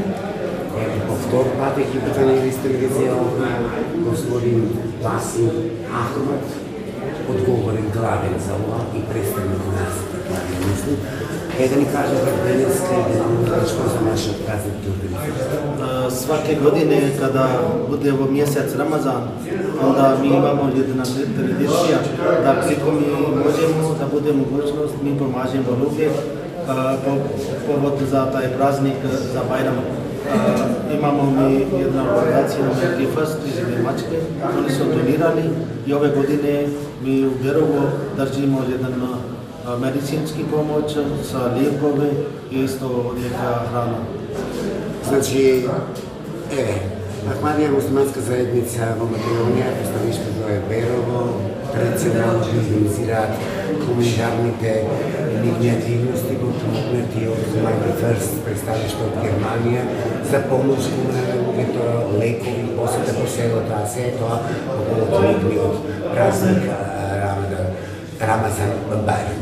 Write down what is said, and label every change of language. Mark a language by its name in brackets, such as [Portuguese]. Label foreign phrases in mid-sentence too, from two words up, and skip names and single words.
[Macedonian] По втор пат екипата на Ирис телевизија овде, господин Васил Ахмад, одговорен главен за ова и представник на нас, така да мислим. Да ни кажете денеска и нешто за нашиот празник да организираме. [Serbian] Сваке године када буде во месец Рамазан, onda mi imamo jedna tradicija da koliko mi možemo da bude mogućnost mi pomažemo ljude povod za taj praznik za Bajram. Imamo mi jedna organizacija Humanity First iz Njemačke, oni su donirali i ove godine mi u Berovo držimo jedan medicinski pomoć sa lijekove i isto neka hrana. [Macedonian] Значи, Ахмадија муслиманска заедница во Македонија, представништвото е Берово, традиционално организираат хуманитарните нивни активности во помогнати од Humanity First, представништво од Германија, за помош на луѓето, лекови, посета по селото, а се тоа во повод нивниот празник Рамазан Бајрам.